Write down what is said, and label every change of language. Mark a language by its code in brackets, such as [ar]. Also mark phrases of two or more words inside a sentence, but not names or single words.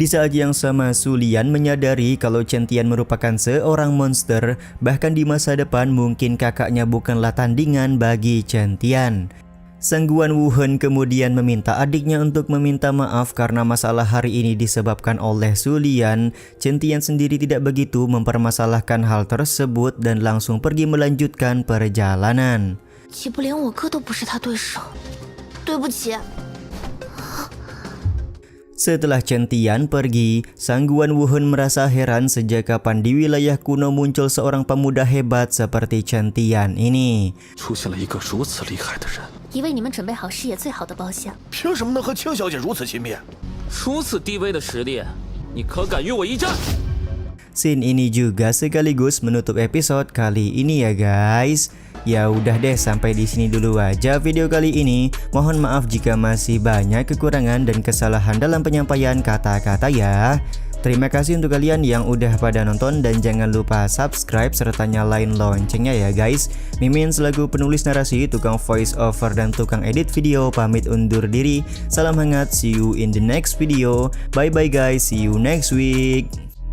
[id] Di saat yang sama, Su Lian menyadari kalau Chen Tian merupakan seorang monster, bahkan di masa depan mungkin kakaknya bukanlah tandingan bagi Chen Tian. Sang Guan Wuhen kemudian meminta adiknya untuk meminta maaf karena masalah hari ini disebabkan oleh Su Lian. Chen Tian sendiri tidak begitu mempermasalahkan hal tersebut dan langsung pergi melanjutkan perjalanan. [zh] 岂不连我哥都不是他对手？对不起。 [id] Setelah Chen Tian pergi, Sang Guan Wuhen merasa heran sejak kapan di wilayah kuno muncul seorang pemuda hebat seperti Chen Tian ini. [zh] 出现了一个如此厉害的人，已为你们准备好事业最好的包厢。凭什么能和庆小姐如此亲密？如此低微的实力，你可敢与我一战？ [id] Scene ini juga sekaligus menutup episode kali ini ya guys. Ya udah deh, sampai di sini dulu aja video kali ini. Mohon maaf jika masih banyak kekurangan dan kesalahan dalam penyampaian kata-kata ya. Terima kasih untuk kalian yang udah pada nonton dan jangan lupa subscribe serta nyalain loncengnya ya guys. Mimin selaku penulis narasi, tukang [en] voice over [id] dan tukang edit video pamit undur diri. Salam hangat, [en] see you in the next video. Bye bye guys, see you next week.